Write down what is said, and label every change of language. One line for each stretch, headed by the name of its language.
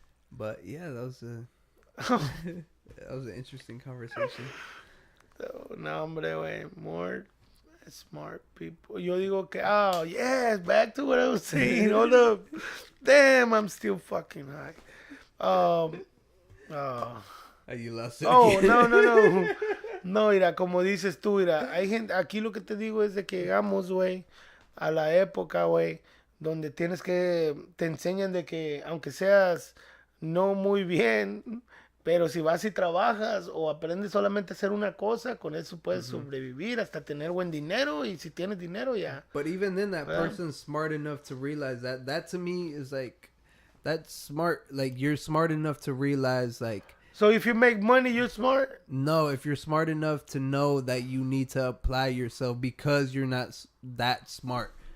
English: But yeah, that was an interesting conversation. So,
Spanish: no, hombre, güey,
English: more smart people.
Spanish: Yo digo que,
English: oh, yes, back to what I was saying. Hold up. Damn, I'm still fucking high. Oh. You lost it. Oh, again. no.
Spanish: No, mira, como dices tú, mira, hay gente, aquí lo que te digo es de que llegamos, güey, a la época, güey, donde tienes que, te enseñan de que, aunque seas no muy bien, pero si vas y trabajas o aprendes solamente a hacer una cosa, con eso puedes sobrevivir hasta tener buen dinero y si tienes dinero ya.
English: But even then, that
Spanish: ¿Verdad?
English: person's smart enough to realize that. That to me is like, that's smart. Like you're smart enough to realize like. So if you make money, you're smart? No, if you're smart enough to know that you need to apply yourself because you're not that smart.